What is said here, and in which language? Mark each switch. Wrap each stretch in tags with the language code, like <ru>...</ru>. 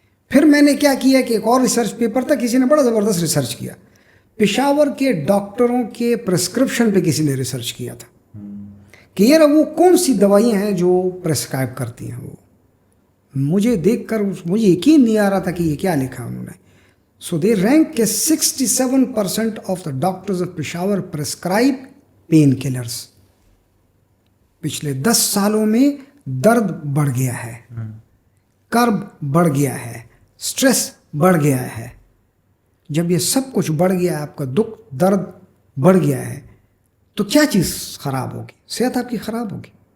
<ur>پھر میں نے کیا کیا کہ ایک اور ریسرچ پیپر تھا, کسی نے بڑا زبردست ریسرچ کیا, پشاور کے ڈاکٹروں کے پرسکرپشن پہ کسی نے ریسرچ کیا تھا کہ یار وہ کون سی دوائیاں ہیں جو پرسکرائب کرتی ہیں. وہ مجھے دیکھ کر مجھے یقین نہیں آ رہا تھا کہ یہ کیا لکھا انہوں نے.</ur> <en>So they rank کہ 67% of the doctors of Peshawar prescribe painkillers.</en> <ur>پچھلے 10 سالوں میں درد بڑھ گیا ہے, کرب بڑھ گیا ہے, سٹریس بڑھ گیا ہے. جب یہ سب کچھ بڑھ گیا ہے, آپ کا دکھ درد بڑھ گیا ہے, تو کیا چیز خراب ہوگی؟ صحت آپ کی خراب ہوگی.</ur>